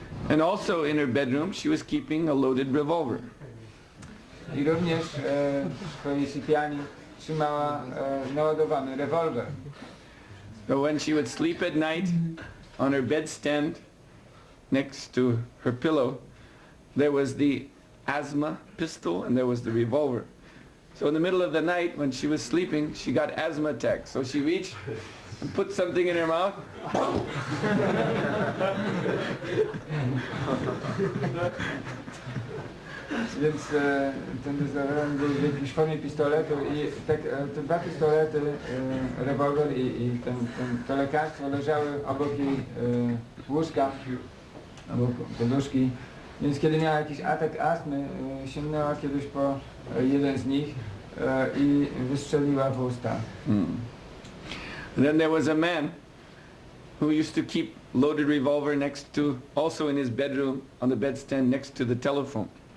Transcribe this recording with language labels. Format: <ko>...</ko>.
<en>And also in her bedroom she was keeping a loaded revolver.</en> <pl>I również w swojej sypialni trzymała naładowany rewolwer.</pl> <en>So when she would sleep at night, on her bedstand next to her pillow, there was the asthma pistol and there was the revolver. So in the middle of the night when she was sleeping, she got asthma attacks. So she reached and put something in her mouth.</en> <pl>Więc ten dezodorant był w jakiejś formie pistoletu i te dwa pistolety, rewolwer i to lekarstwo leżały obok jej łóżka, obok poduszki. Więc kiedy miała jakiś atak astmy, sięgnęła kiedyś po jeden z nich i wystrzeliła w usta.</pl> <en>Then there was a man who used to keep loaded revolver next to, also in his bedroom, on the bedstand next to the telephone.</en>